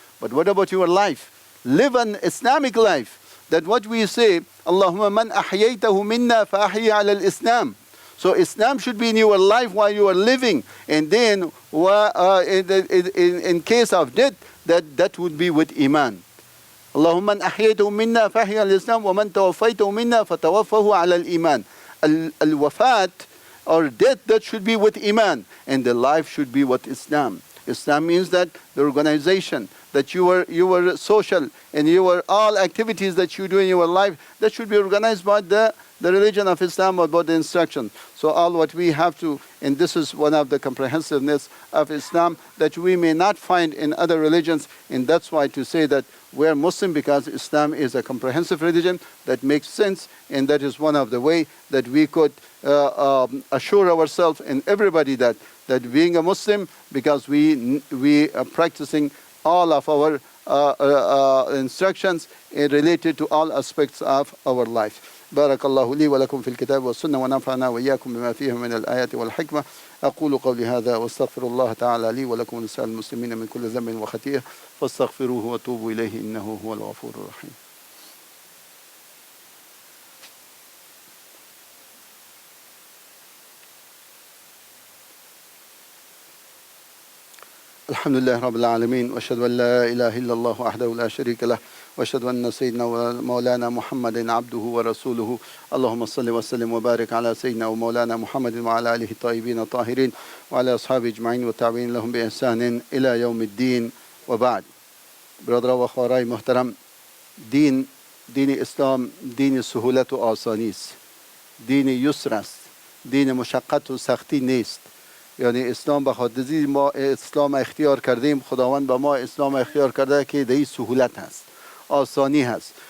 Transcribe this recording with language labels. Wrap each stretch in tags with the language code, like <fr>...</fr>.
<en>But what about your life? Live an Islamic life. That what we say,</en> <ar>Allahumma man ahyaytahu minna fa ahyi ala al-Islam.</ar> <en>So Islam should be in your life while you are living. And then in case of death, that would be with Iman.</en> <ar>اللهم من أحييته منا فأحيي على الإسلام ومن توفيته منا فتوفه على الإيمان.</ar> <en>Al-wafat or death, that should be with Iman, and the life should be with Islam. Islam means that the organization, that your social and your all activities that you do in your life, that should be organized by the religion of Islam, about the instruction. So all what we have to, and this is one of the comprehensiveness of Islam that we may not find in other religions, and that's why to say that we're Muslim, because Islam is a comprehensive religion that makes sense, and that is one of the way that we could assure ourselves and everybody that being a Muslim, because we are practicing all of our instructions related to all aspects of our life.</en> <ar>بارك الله لي ولكم في الكتاب والسنة ونفعنا وإياكم بما فيه من الآيات والحكمة. أقول قولي هذا واستغفر الله تعالى لي ولكم ولسائر المسلمين من كل ذنب وخطيئة فاستغفروه وتوبوا إليه إنه هو الغفور الرحيم. الحمد لله رب العالمين وأشهد أن لا إله إلا الله وحده لا شريك له وأشهد أن سيدنا ومولانا محمد عبده ورسوله. اللهم صل وسلم وبارك على سيدنا ومولانا محمد وعلى آله الطيبين الطاهرين وعلى أصحابه أجمعين والتابعين لهم بإحسان إلى يوم الدين وبعد.</ar> <fa>برادران و خواهرای محترم، دین اسلام دین سهولت و آسانی است، دین یسر است، دین مشقت و سختی نیست. یعنی اسلام به خاطر ما اسلام اختیار کردیم، خداوند به ما اسلام اختیار کرده که دی سهولت هست، آسانی هست.</fa>